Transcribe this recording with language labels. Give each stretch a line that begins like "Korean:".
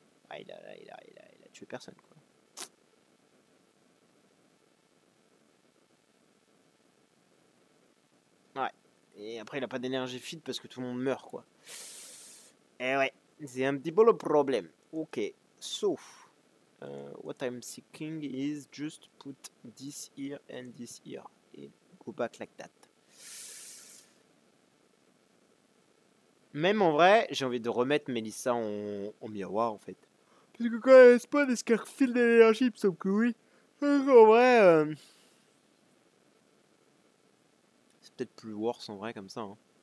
French: Ah, il a tué personne, quoi. Ouais. Et après, il a pas d'énergie feed parce que tout le monde meurt, quoi. Et ouais, c'est un petit peu le problème.
English: Ok, so... what I'm thinking is just put this here and this here. And go back like that.
French: Même en vrai, j'ai envie de remettre Melissa en miroir en fait. Parce que quand elle spawn, est-ce qu'elle refile de l'énergie? Il me semble que oui. Donc, en vrai, c'est peut-être plus worse en vrai comme ça. Hein.